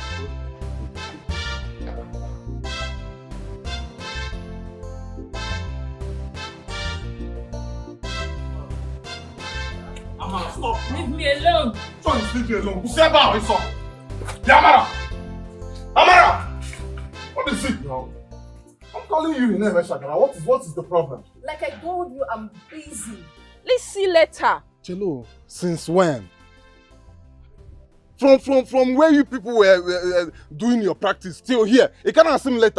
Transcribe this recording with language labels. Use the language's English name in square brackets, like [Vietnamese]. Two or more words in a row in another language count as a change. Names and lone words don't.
[English] Amara, stop. Leave me alone. Son, leave me alone. Useba, my son. Amara! Amara! What is it now? I'm calling you in Shagara. What is the problem? Like I told you, I'm busy. Let's see later. Chelo, since when? From where you people were doing your practice till here, it cannot seem later.